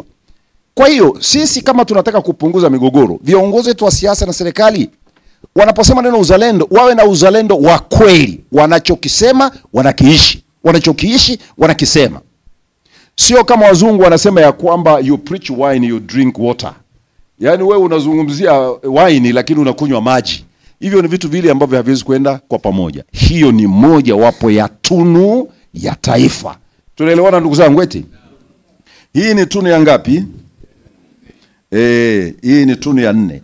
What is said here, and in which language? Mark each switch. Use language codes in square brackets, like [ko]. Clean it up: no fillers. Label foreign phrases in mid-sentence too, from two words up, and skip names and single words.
[sw] Kwa hiyo sisi kama tunataka kupunguza migogoro, viongozi wetu wa siasa na serikali wanaposema neno uzalendo, wawe na uzalendo wa kweli. Wanachokisema wanakiishi, wanachokiishi wanakisema. Sio kama wazungu wanasema ya kwamba [en] you preach wine, you drink water. [sw] Yaani wewe unazungumzia wine lakini unakunywa maji. Hivyo ni vitu vile ambavyo haviwezi kwenda kwa pamoja. Hiyo ni moja wapo ya tunu ya taifa. Tunaelewana ndugu zangu eti? Hii ni tunu ya ngapi? Hii ni tunu ya 4.